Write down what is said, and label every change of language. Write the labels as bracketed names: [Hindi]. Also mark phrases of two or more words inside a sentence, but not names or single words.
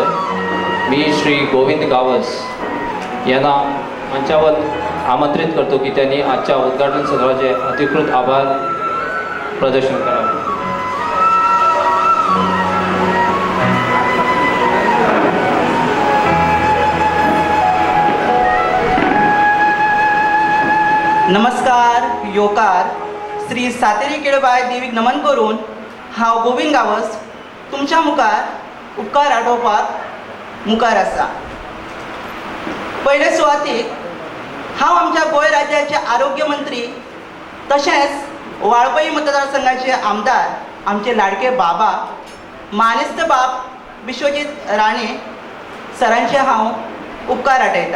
[Marathi] मी श्री गोविंद गावस यांना मंचावर आमंत्रित करतो की त्यांनी आजच्या उद्घाटन सत्राचे अधिकृत आभार प्रदर्शन करावे. [Konkani] नमस्कार योकार श्री सातेरी केळबाय देवीक नमन करून हांव गोविंद गावस तुमच्या मुखार उपकार आठोवपाक मुखार आसा. पयले सुवातेक हांव आमच्या गोंय राज्याचे आरोग्य मंत्री तशेंच वाळपई मतदारसंघाचे आमदार आमचे लाडके बाबा मानेस्त बाब विश्वजीत राणे सरांचे हांव उपकार आठयता.